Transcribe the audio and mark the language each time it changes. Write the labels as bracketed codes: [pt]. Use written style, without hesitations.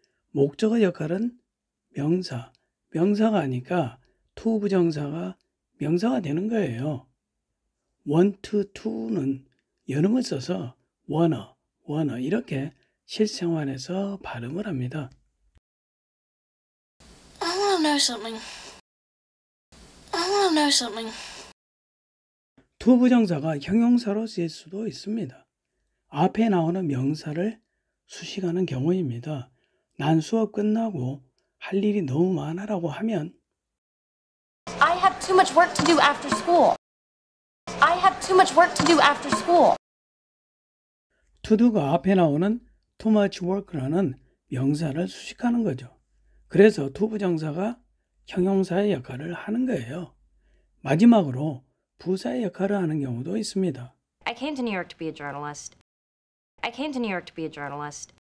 [ko] 목적어 역할은 명사가 아니까 to 부정사가 명사가 되는 거예요. want to는 연음을 써서 wanna 이렇게 실생활에서 발음을 합니다. [en] I want to know something. I want to know something. [ko] to 부정사가 형용사로 쓰일 수도 있습니다. 앞에 나오는 명사를 수식하는 경우입니다. 난 수업 끝나고 할 일이 너무 많아라고 하면 [en] I have too much work to do after school. I have too much work to do after school. [ko] to do가 앞에 나오는 too much work라는 명사를 수식하는 거죠. 그래서 to 부정사가 형용사의 역할을 하는 거예요. 마지막으로 부사의 역할을 하는 경우도 있습니다. [en] I came to New York to be a journalist. I came to New York to be a journalist.